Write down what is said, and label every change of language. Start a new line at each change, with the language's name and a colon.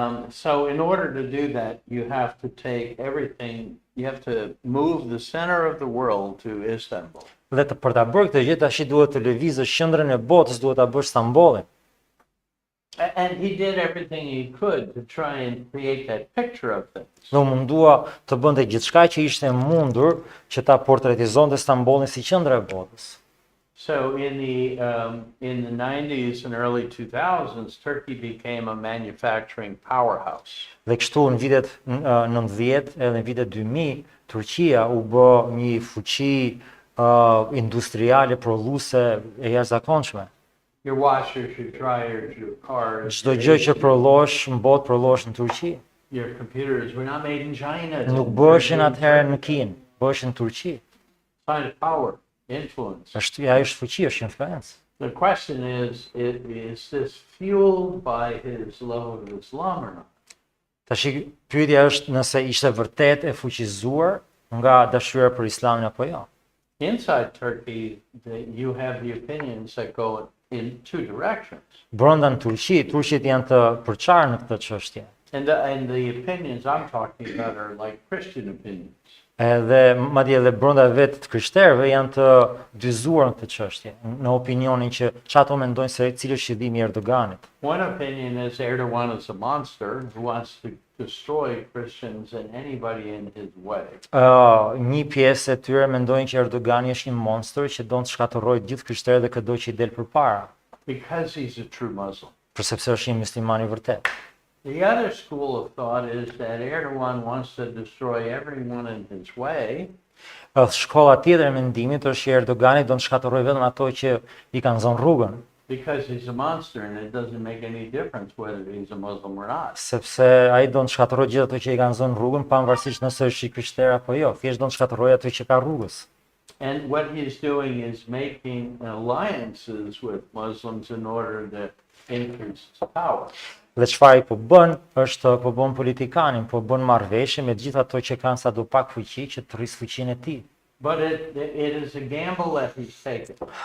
English: So in order to do that, you have to take everything, you have to move the center of the world to Istanbul.
Albanian: Dhe për ta bërë këtë gjë tash duhet të lëvizësh qendrën e botës, duhet ta bësh Stambollin.
English: And he did everything he could to try and create that picture of things.
Albanian: Dhe u mundua të bënte gjithçka që ishte mundur që ta portretizonte Stambollin si qendër e botës.
English: So in the 90s and early 2000s, Turkey became a manufacturing powerhouse.
Albanian: Dhe kështu në vitet 90 edhe në vitet 2000, Turqia u bë një fuqi industriale prodhuese e jashtëzakonshme.
English: Your washers, your dryers, your cars,
Albanian: Çdo gjë që prodhosh në botë prodhosh në Turqi.
English: your computers were not made in China.
Albanian: Nuk bëheshin atëherë në Kinë, bëheshin në Turqi.
English: Sign of power, influence.
Albanian: Ajo është fuqi, është influencë.
English: The question is this fueled by his love of Islam or not?
Albanian: Tash pyetja është nëse ishte vërtet e fuqizuar nga dashuria për Islamin apo jo.
English: Inside Turkey, you have the opinions that go in two directions.
Albanian: Brenda në Turqi, turqit janë të përçarë në këtë çështje.
English: And the opinions I'm talking about are like Christian opinions.
Albanian: Edhe madje edhe brenda vetë të krishterëve janë të dyzuar në këtë çështje, në opinionin që çato mendojnë se cili është qëllimi i Erdoganit.
English: One opinion is Erdogan is a monster who wants to destroy Christians and anybody in his way.
Albanian: Një pjesë e tyre mendojnë që Erdogani është një monster që do të shkatërrojë gjithë krishterët dhe çdo që i del përpara,
English: Because he's a true Muslim.
Albanian: për sepse është një musliman i vërtet.
English: The other school of thought is that Erdogan wants to destroy everyone in his way.
Albanian: Shkolla tjetër e mendimit është që Erdogani do të shkatërrojë vetëm ato që i kanë zonë rrugën,
English: Because he's a monster and it doesn't make any difference whether he's a Muslim or not.
Albanian: sepse ai do të shkatërrojë gjithë ato që i kanë zonë rrugën, pavarësisht nëse është i krishter apo jo, thjesht do të shkatërrojë ato që ka rrugës.
English: And what he's doing is making alliances with Muslims in order to increase his power.
Albanian: Dhe çfarë po bën është po bën politikanin, po bën marrëveshje me gjithë ato që kanë sadopak fuqi që të rrisë fuqinë e tij.
English: But it is a gamble that he's taken.